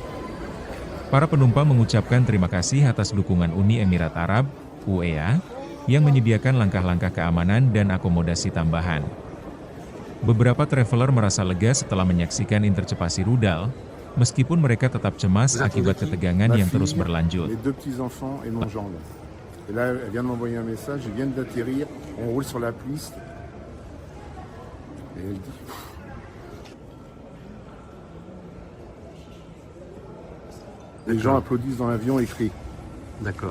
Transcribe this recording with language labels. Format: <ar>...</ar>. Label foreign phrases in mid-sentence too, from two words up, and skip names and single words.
<id>Para penumpang mengucapkan terima kasih atas dukungan Uni Emirat Arab, UEA, yang menyediakan langkah-langkah keamanan dan akomodasi tambahan. Beberapa traveler merasa lega setelah menyaksikan intercepasi rudal, meskipun mereka tetap cemas akibat ketegangan yang terus berlanjut.</id> <fr>Et là, elle vient de m'envoyer un message, je viens d'atterrir, on roule sur la piste. Et elle dit... Les gens applaudissent dans l'avion et crient. D'accord.</fr>